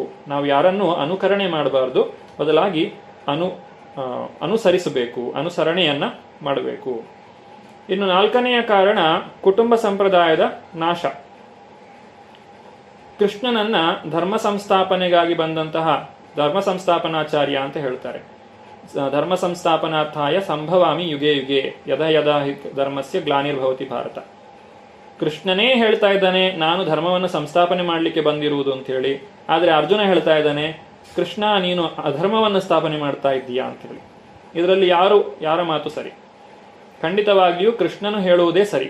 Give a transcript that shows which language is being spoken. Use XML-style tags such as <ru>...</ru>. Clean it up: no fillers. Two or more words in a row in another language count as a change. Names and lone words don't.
<kn>ನಾವು ಯಾರನ್ನೂ ಅನುಕರಣೆ ಮಾಡಬಾರದು, ಬದಲಾಗಿ ಅನುಸರಿಸಬೇಕು, ಅನುಸರಣೆಯನ್ನ ಮಾಡಬೇಕು. ಇನ್ನು ನಾಲ್ಕನೆಯ ಕಾರಣ ಕುಟುಂಬ ಸಂಪ್ರದಾಯದ ನಾಶ. ಕೃಷ್ಣನನ್ನ ಧರ್ಮ ಸಂಸ್ಥಾಪನೆಗಾಗಿ ಬಂದಂತಹ ಧರ್ಮ ಸಂಸ್ಥಾಪನಾಚಾರ್ಯ ಅಂತ ಹೇಳ್ತಾರೆ.</kn> <sa>ಧರ್ಮ ಸಂಸ್ಥಾಪನಾರ್ಥಾಯ ಸಂಭವಾಮಿ ಯುಗೆ ಯುಗೆ ಯದಾ ಯದಾ ಹಿ ಧರ್ಮಸ್ಯ ಗ್ಲಾನಿರ್ಭವತಿ ಭಾರತ.</sa> <kn>ಕೃಷ್ಣನೇ ಹೇಳ್ತಾ ಇದ್ದಾನೆ ನಾನು ಧರ್ಮವನ್ನು ಸಂಸ್ಥಾಪನೆ ಮಾಡಲಿಕ್ಕೆ ಬಂದಿರುವುದು ಅಂತ ಹೇಳಿ. ಆದರೆ ಅರ್ಜುನ ಹೇಳ್ತಾ ಇದ್ದಾನೆ ಕೃಷ್ಣ ನೀನು ಅಧರ್ಮವನ್ನು ಸ್ಥಾಪನೆ ಮಾಡ್ತಾ ಇದ್ದೀಯಾ ಅಂತ ಹೇಳಿ. ಇದರಲ್ಲಿ ಯಾರ ಮಾತು ಸರಿ? ಖಂಡಿತವಾಗಿಯೂ ಕೃಷ್ಣನು ಹೇಳುವುದೇ ಸರಿ.</kn>